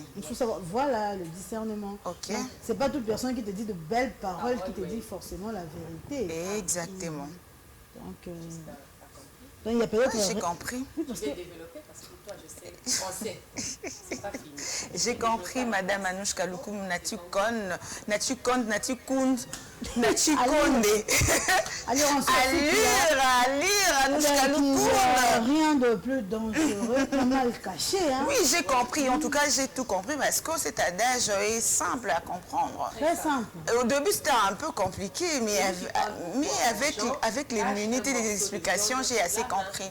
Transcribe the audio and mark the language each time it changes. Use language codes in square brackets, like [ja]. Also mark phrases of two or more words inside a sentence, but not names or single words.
[fr] Il faut savoir, voilà le discernement. Ok. C'est pas toute personne qui te dit de belles paroles qui te dit forcément la vérité. Exactement. Donc, il y a peut-être... J'ai compris. Je vais développer parce que toi, je sais français. C'est pas fini. J'ai compris, Madame Anouchka Loukoum, Natu Kon, Natu Konde, Natu Kound, Natu Konde. Allure, Anouchka Loukoum. Rien de plus dangereux que mal caché. Hein? Oui, j'ai compris. En tout cas, j'ai tout compris parce que cet adage est simple à comprendre. Très simple. Au début, c'était un peu compliqué, mais avec l'immunité des explications, j'ai assez compris.